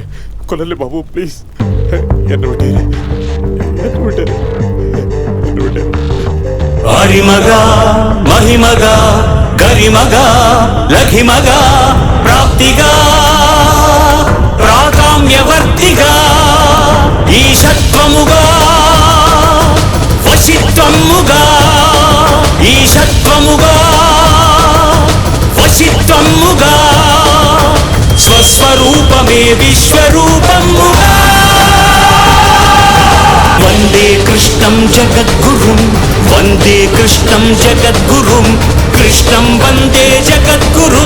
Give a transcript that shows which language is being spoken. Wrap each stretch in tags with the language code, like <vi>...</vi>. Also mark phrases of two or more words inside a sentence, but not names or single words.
<ml>കൊല്ലല്ലേ ബാബു, പ്ലീസ്. എന്നെ വിട്ടേരെ. എന്നെ വിട്ടേരെ. എന്നെ വിട്ടേരെ.</ml> <te>హరిమగ మహిమగ గరిమగ లఘిమగ ప్రాప్తిగ ప్రాకామ్యవర్తిగ ఈశత్వముగ వశిత్వముగ ఈశత్వముగ వశిత్వముగ స్వస్వరూపమే విశ్వరూపముగ</te> <sa>वन्दे कृष्णं जगद्गुरुं वन्दे कृष्णं जगद्गुरुं कृष्णं वन्दे जगद्गुरुं</sa>